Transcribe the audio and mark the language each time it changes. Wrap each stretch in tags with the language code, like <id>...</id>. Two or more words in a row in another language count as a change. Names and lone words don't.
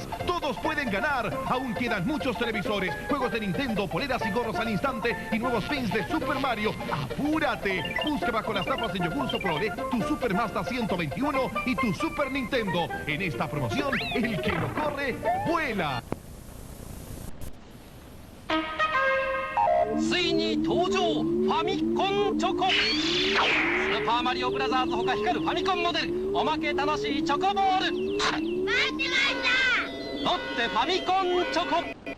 <es>Todos pueden ganar. Aún quedan muchos televisores, juegos de Nintendo, poleras y gorros al instante y nuevos pins de Super Mario. ¡Apúrate! Busca bajo las tapas de Curso Prole tu Super Mazda 121 y tu Super Nintendo. En esta promoción, el que lo corre, vuela.</es> <ja>ついに登場ファミコンチョコスーパーマリオブラザーズほか光るファミコンモデルおまけ楽しいチョコボール待ってましたロッテファミコンチョコ</ja>